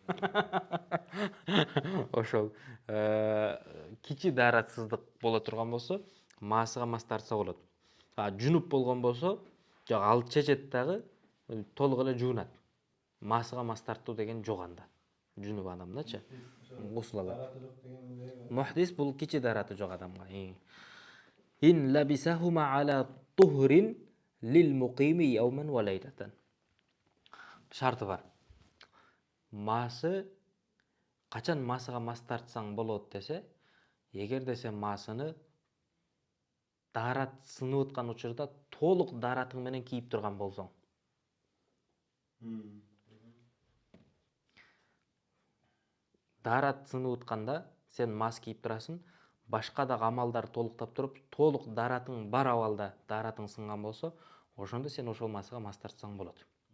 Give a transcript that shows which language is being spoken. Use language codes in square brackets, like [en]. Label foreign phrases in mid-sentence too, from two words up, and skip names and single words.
[ky] Ошол кичи даратсыздык боло турган болсо, масыга мас тартса болот. Жунуп болгон болсо, жок ал чечет дагы толук эле жуунат. Масыга мас тартуу деген жок анда. Жунуп адамдачы. Гусул алат. Мухдис бул кичи дараты жок адамга. [ar] إن لبسهما على طهر للمقيم يوما وليلة. [ky] Шарты бар. Масы качан масыга мас тартсаң болот десе, эгер десе масыны дарат сынып аткан учурда толук даратың менен кийип турган болсоң. Дарат сынып атканда сен мас кийип турасың, башка да амалдар толуктап туруп, толук даратың бар абалда даратың сынган болсо, ошондо сен ошол масыга мас тартсаң болот.